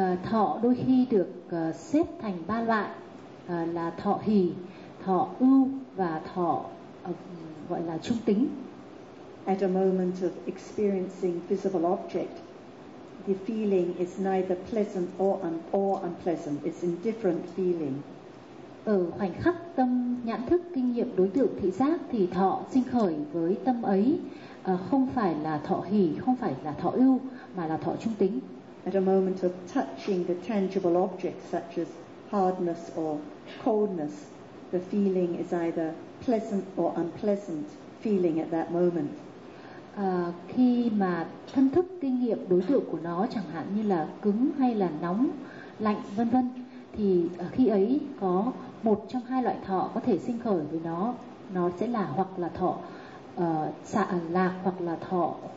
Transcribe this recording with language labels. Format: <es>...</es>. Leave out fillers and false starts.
<vi>Thọ đôi khi được xếp thành ba loại là thọ hỷ, thọ ưu và thọ gọi là trung tính.</vi> <en>At a moment of experiencing visible object, the feeling is neither pleasant or unpleasant. It's indifferent feeling.</en> <vi>Ở khoảnh khắc tâm nhãn thức kinh nghiệm đối tượng thị giác thì thọ sinh khởi với tâm ấy không phải là thọ hỷ, không phải là thọ ưu, mà là thọ trung tính.</vi> <en>at a moment of touching the tangible objects such as hardness or coldness, the feeling is either pleasant or unpleasant feeling at that moment.</en> <vi>Khi mà thân thức kinh nghiệm đối tượng của nó chẳng hạn như là cứng hay là nóng, lạnh vân vân, thì khi ấy có một trong hai loại thọ có thể sinh khởi với nó. Nó sẽ là hoặc là thọ xả lạc hoặc là thọ</vi>